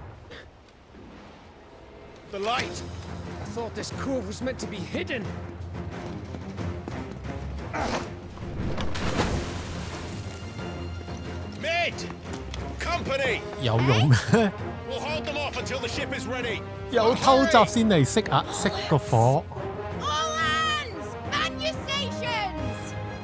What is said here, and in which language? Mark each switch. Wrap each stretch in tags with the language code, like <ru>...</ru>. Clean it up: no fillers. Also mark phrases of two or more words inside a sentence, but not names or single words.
<en>The light! I thought this cove was meant to be hidden! ahead! Company!</en> <yue>有用咩？</yue> <en>We'll hold them off until the ship is ready.</en> <yue>有偷襲先嚟熄個火。</yue> <en>All hands! Man your stations!</en>